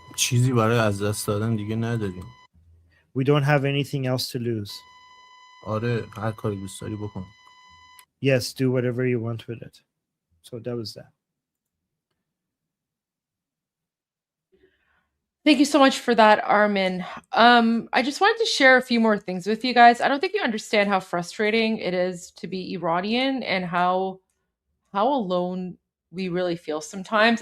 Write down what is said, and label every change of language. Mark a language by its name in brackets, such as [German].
[Persian] چیزی برای از دست دادن دیگه نداریم. [English] We don't have anything else to lose. [Persian] آره هر کاری دوست داری بکن. [English] Yes, do whatever you want with it. So that was that. Thank you so much for that, Armin. I just wanted to share a few more things with you guys. I don't think you understand how frustrating it is to be Iranian and how alone we really feel sometimes.